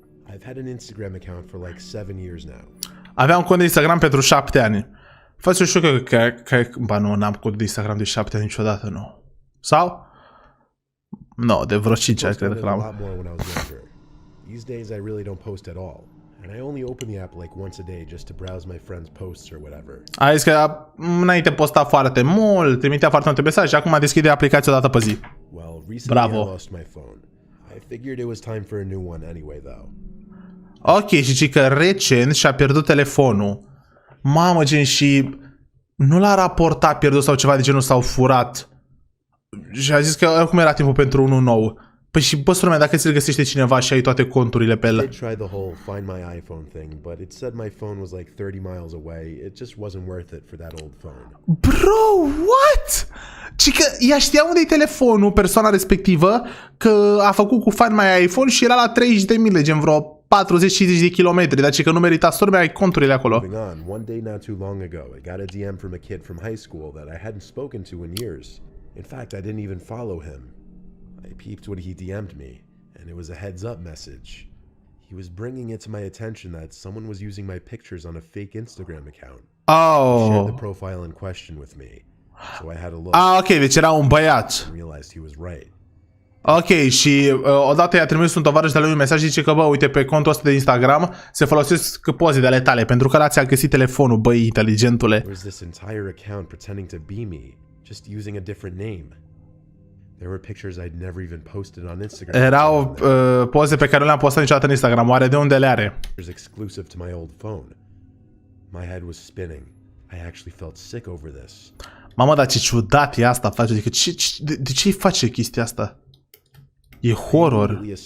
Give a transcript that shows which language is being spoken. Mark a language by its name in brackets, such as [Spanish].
[English] I've had an Instagram account for like 7 years now. [Romanian] Aveam un cont de Instagram pentru 7 ani. Faci știu că ba nu, n-am cont de Instagram de 7 ani niciodată, nu. Sau? Nu, de vreo 5 ani cred că l-am. [English] These days I really don't post at all. And I only open the app like once a day just to browse my friends' posts or whatever. [Romanian] A zis că înainte posta foarte mult, trimitea foarte multe mesaje și acum deschide aplicația o dată pe zi. [English] Well, recently I lost my phone. I figured it was time for a new one anyway though. [Romanian] Ok, și zice că recent și-a pierdut telefonul. Mamă, gen, și nu l-a raportat pierdut sau ceva de genul sau furat. Și a zis că oricum era timpul pentru unul nou. Păi și, bă, lumea, dacă ți-l găsește cineva și ai toate conturile pe el. [English] I tried the whole find my iPhone thing, but it said my phone was like 30 miles away. It just wasn't worth it for that old phone. Bro, what? [Romanian] Ci că ea știa unde e telefonul, persoana respectivă, că a făcut cu Find My iPhone și era la 30 de mile, gen vreo 40-50 de kilometri, dar ci că nu merita să urme, ai conturile acolo. [English] One day not too long ago, I got a DM from a kid from high school that I hadn't spoken to in years. In fact, I didn't even follow him. I peeped what he DM'd me, and it was a heads-up message. He was bringing it to my attention that someone was using my pictures on a fake Instagram account. Oh. He shared the profile in question with me, so I had a look. [Romanian] Ah, ok, deci era un băiat. [English] And realized he was right. [Romanian] Ok, și odată i-a trimis un tovarăș de la lui un mesaj, zice că, bă, uite, pe contul ăsta de Instagram se folosesc poze de ale tale, pentru că ăla ți-a găsit telefonul, băi, inteligentule. [English] There was this entire account pretending to be me, just using a different name. There were pictures I'd never even posted on Instagram. [Romanian] Erau poze pe care nu le-am postat niciodată în Instagram. Oare de unde le are? [English] Exclusive to my old phone. My head was spinning. I actually felt sick over this. [Romanian] Mamă, dar ce ciudat e asta, face. Adică de ce îi face chestia asta? E horror.